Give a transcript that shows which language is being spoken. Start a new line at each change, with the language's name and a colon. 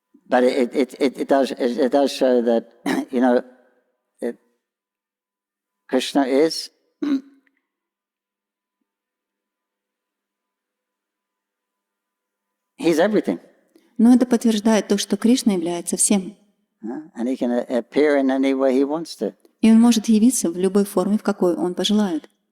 English: But it does show that, you know, that Krishna is he's everything.
Russian: Но это подтверждает то, что Кришна является всем.
English: And he can appear in any way he wants to.
Russian: И он может явиться в любой форме, в какой он пожелает.